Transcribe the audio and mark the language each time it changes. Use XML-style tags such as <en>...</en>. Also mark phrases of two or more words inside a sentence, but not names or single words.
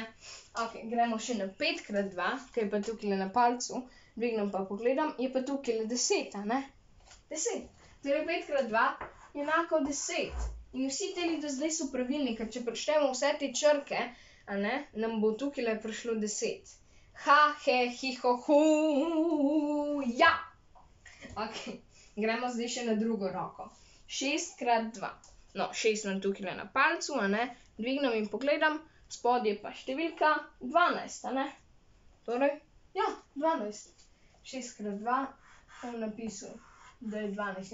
<sl>Okej, gremo še na 5 krat 2, ki je pa tukajle na palcu. Dvignem pa pogledam, je pa tukajle 10, a ne. 10. Torej 5 krat 2 je enako 10. In vsi teli do zdaj so pravilni, ker če preštejemo vse te črke, a ne, nam bo tukajle prišlo 10. Ha, he, hi, ho, hu, ja. Okej, gremo zdaj še na drugo roko. 6 krat 2. No, 6 imam tukajle na palcu, a ne. Dvignem in pogledam, spodaj je pa številka 12, a ne. Torej, ja, 12. 6 krat 2 bom napisal, da je 12.</sl>